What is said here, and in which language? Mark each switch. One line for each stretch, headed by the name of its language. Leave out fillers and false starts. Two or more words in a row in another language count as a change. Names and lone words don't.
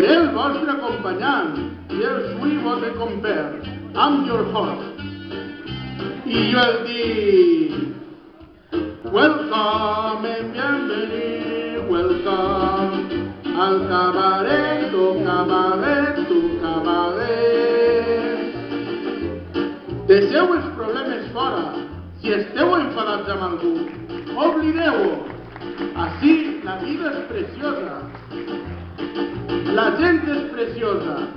Catalan: el vostre acompanyant,
English: Yes, we will be compared. I'm your host.
Spanish: Y yo el di,
English: welcome and
Spanish: bienvenido, welcome al cabaret, tu cabaret, tu cabaret.
Catalan: Deixeu els problemes fora. Si esteu enfadats amb algú, oblideu-ho. Així la vida és preciosa. La gent és preciosa.